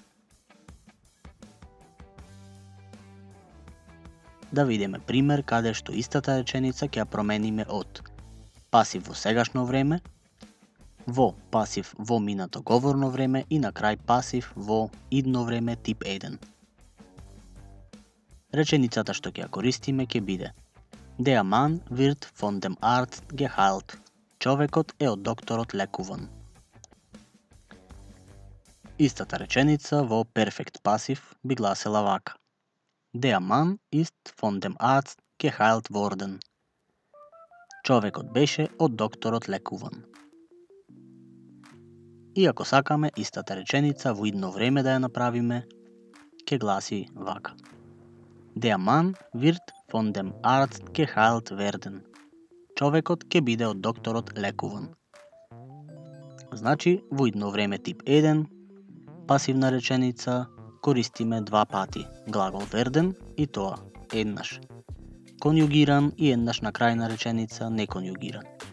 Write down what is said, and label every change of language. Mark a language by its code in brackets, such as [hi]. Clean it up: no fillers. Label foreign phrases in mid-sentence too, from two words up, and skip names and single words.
[mk] Да видиме пример каде што истата реченица ќе ја промениме од пасив во сегашно време во пасив во минато говорно време и на крај пасив во идно време тип 1. Реченицата што ќе ја користиме ќе биде [de] Der Mann wird von dem Arzt geheilt. [mk] Човекот е од докторот лекуван. Истата реченица во перфект пасив би гласела вака. [de] Der Mann ist von dem Arzt geheilt worden. [mk] Човекот беше од докторот лекуван. И ако сакаме истата реченица во идно време да ја направиме, ќе гласи вака. [de] Der Mann wird von dem Arzt geheilt werden. [mk] Човекот ќе биде од докторот лекуван. Значи, во идно време тип 1, пасивна реченица, користиме два пати глагол верден и тоа еднаш конјугиран и еднаш на крај на реченица неконјугиран.